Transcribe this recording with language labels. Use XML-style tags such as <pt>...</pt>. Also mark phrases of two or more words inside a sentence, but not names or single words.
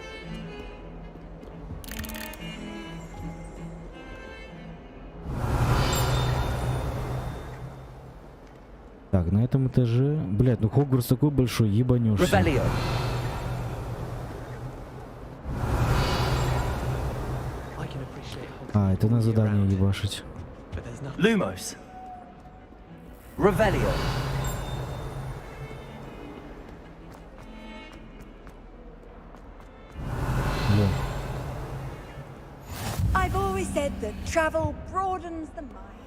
<ru>Так, на этом этаже... Блядь, ну Хогвартс такой большой, ебанешься. А, это на задание ебашить.</ru> <la>Lumos. Revelio.</la> <en>I've always said that travel broadens the mind.</en>